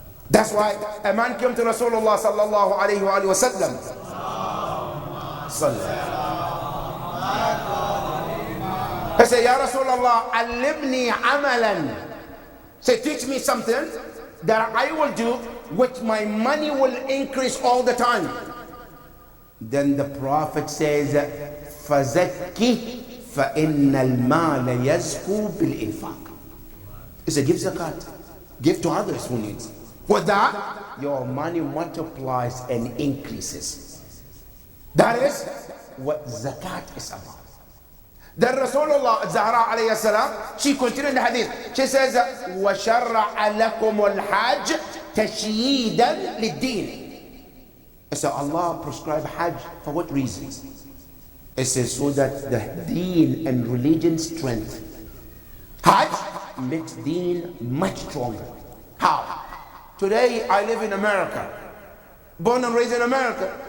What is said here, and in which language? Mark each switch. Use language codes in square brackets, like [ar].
[en] That's why a man came to Rasulullah sallallahu alayhi wa sallam. He said, Ya Rasulullah, [ar] allimni amalan. [en] Say, teach me something that I will do, which my money will increase all the time. Then the Prophet says, [ar] فَزَكِّ فَإِنَّ الْمَالَ يَزْكُو بِالْإِنفَاقِ. [en] He said, give zakat. Give to others who need. With that, your money multiplies and increases. That is what zakat is about. Then Rasulullah Zahra alayhi salam, she continued the hadith. She says, [ar] وَشَرَّعَ لَكُمُ الْحَجِّ تَشْيِيدًا لِلدِّينِ. [en] So Allah prescribed Hajj for what reasons? It says so that the deen and religion strength. Hajj makes deen much stronger. How? Today I live in America, born and raised in America.